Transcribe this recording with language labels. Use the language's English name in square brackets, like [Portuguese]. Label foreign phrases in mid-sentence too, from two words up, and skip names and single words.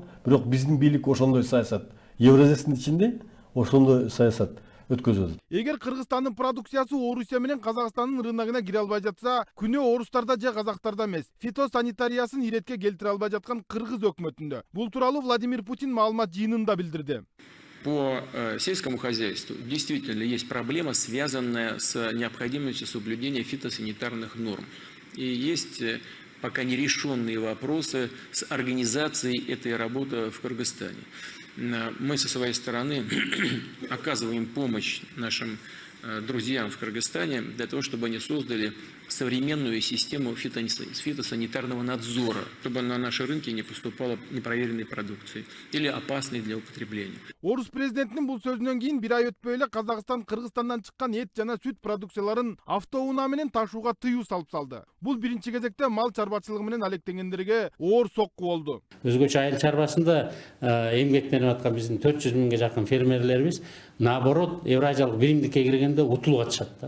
[Kyrgyz] Бирок биздин бийлик ошондой саясат, Евразиясынын ичинде ошондой саясат өткөзөт. Эгер Кыргызстандын продукциясы Орусия менен Казакстандын рыногуна кире албай жатса, күнөө орустарда же казактарда эмес, фитосанитариясын иретке келтире албай жаткан Кыргыз өкмөтүндө. Бул тууралуу Владимир Путин маалымат жыйынында билдирди. [Russian] По сельскому хозяйству действительно есть проблема, связанная с необходимостью соблюдения фитосанитарных норм. И есть пока нерешенные вопросы с организацией этой работы в Кыргызстане. Мы со своей стороны оказываем помощь нашим друзьям в Кыргызстане для того, чтобы они создали современную систему фитосанитарного надзора, чтобы на наши рынки не поступала непроверенной продукции или опасной для употребления. [Kyrgyz] Орус президентинин бул сөзүнөн кийин бир ай өтпөй эле Казакстан Кыргызстандан чыккан эт жана сүт продукцияларын автоунаа менен ташууга тыюу салып салды. Бул биринчи кезекте мал чарбачылыгы менен алектенгендерге оор сокку болду. Өзгөчө айыл чарбасында эмгектенип аткан биздин 400 миңге жакын фермерлерибиз наоборот Евразиялык биримдикке киргенде утулуп атышат да.